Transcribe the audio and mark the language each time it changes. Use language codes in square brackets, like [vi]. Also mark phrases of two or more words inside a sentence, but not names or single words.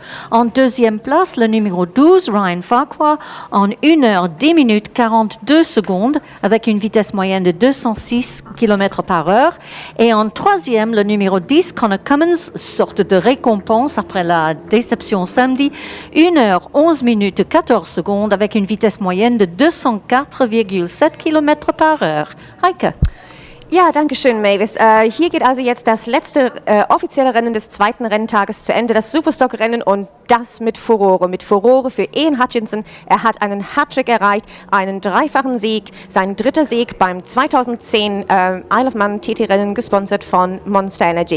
[fr] En deuxième place, le numéro 12, Ryan Farquhar, en 1 heure 10 minutes 42 secondes, avec une vitesse moyenne de 206 km par heure. Et en troisième, le numéro 10, Connor Cummins, sorte de récompense après la déception samedi, 1 heure 11 minutes 14 secondes, avec une vitesse moyenne de 204,7 km par heure. Heike. [de] Ja, danke schön, Mavis. Hier geht also jetzt das letzte offizielle Rennen des zweiten Renntages zu Ende, das Superstock-Rennen, und das mit Furore. Mit Furore für Ian Hutchinson. Er hat einen Hattrick erreicht, einen dreifachen Sieg, sein dritter Sieg beim 2010 Isle of Man TT-Rennen, gesponsert von Monster Energy.